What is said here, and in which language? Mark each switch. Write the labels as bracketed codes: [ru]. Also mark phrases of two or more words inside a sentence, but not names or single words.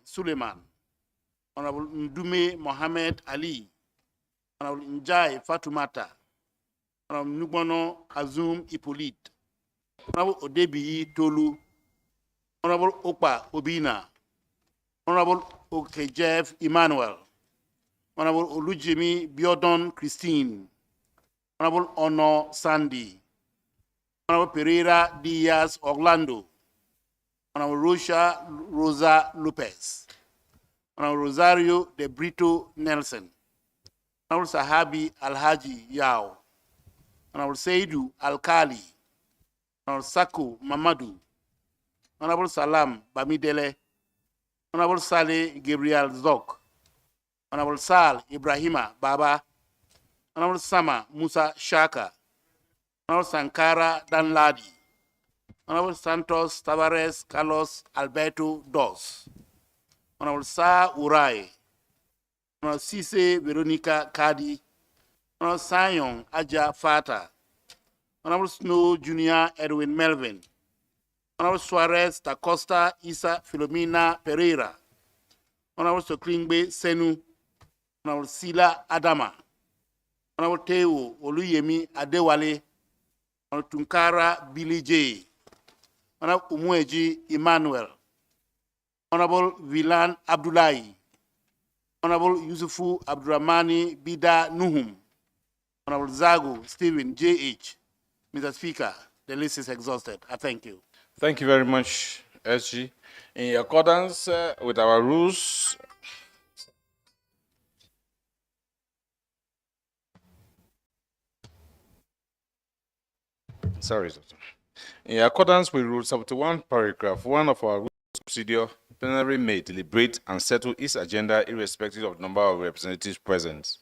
[en] Suleiman, Honorable Ndume Mohammed Ali, Honorable Njai Fatumata, Honorable Nubono Azum Hippolyte, Honorable Odebiyi Tolu, Honorable Okpa Obina, Honorable Okejev Emmanuel, Honorable Olujimi Biodon Christine, Honorable Ono Sandy, Honorable Pereira Diaz Orlando, Honorable Rosa Lopez, Honorable Rosario de Brito Nelson, Honorable Sahabi Alhaji Yao, Honorable Seidu Alkali, Honorable Saku Mamadou, Honorable Salam Bamidele, Honorable Saleh Gabriel Zok, Honorable Sal Ibrahima Baba, Honorable Sama Musa Shaka, Honorable Sankara Danladi, Honorable Santos Tavares Carlos Alberto Dos, Honorable Sa Urai, Honorable Cisse Veronica Kadi, Honorable Sayong Aja Fata, Honorable Snow Junior Edwin Melvin, Honorable Suarez da Costa Isa Filomena Pereira, Honorable Soklingbe Senu, Honorable Sila Adama, Honorable Teo Oluyemi Adewale, Honorable Tunkara Billy J, Honorable Umueji Emmanuel, Honorable Vilan Abdullahi, Honorable Yusufu Abdurrahmani Bida Nuhum, Honorable Zagu Stephen J.H. Mr. Speaker, the list is exhausted. I thank you. Thank you very much, SG. In accordance with our rules, in accordance with Rule 71, paragraph 1 of our rules of procedure, the plenary may deliberate and settle its agenda irrespective of the number of representatives present.